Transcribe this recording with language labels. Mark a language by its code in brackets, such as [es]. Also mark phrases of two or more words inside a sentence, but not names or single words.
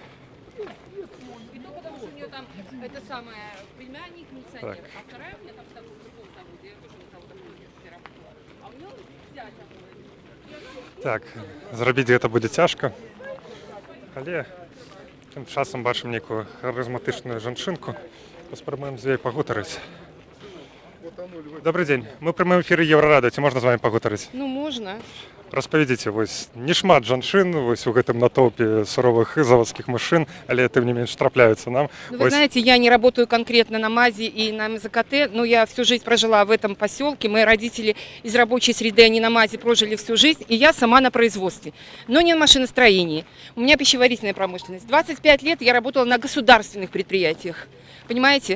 [be] Так. Так, зрабіць гэта будзе цяжка. Але тым часам бачым нейкую харызматычную жанчынку. Паспрабуем з ёй пагутарыць. [ru] Добрый день. Мы в прямом эфире Еврорадио. [be] Ці можна з вами пагутарыць? [ru] Ну, можно. [be] Распавядзіце, вось не шмат жанчын вось у гэтым натоўпе суровых [ru] заводских машин, [be] але тым не менш трапляются нам. [ru] Ну, вы знаете, я не работаю конкретно на МАЗе и на МЗКТ, но я всю жизнь прожила в этом поселке. Мои родители из рабочей среды, они на МАЗе прожили всю жизнь, и я сама на производстве, но не в машиностроении. У меня пищеварительная промышленность. 25 лет я работала на государственных предприятиях, понимаете?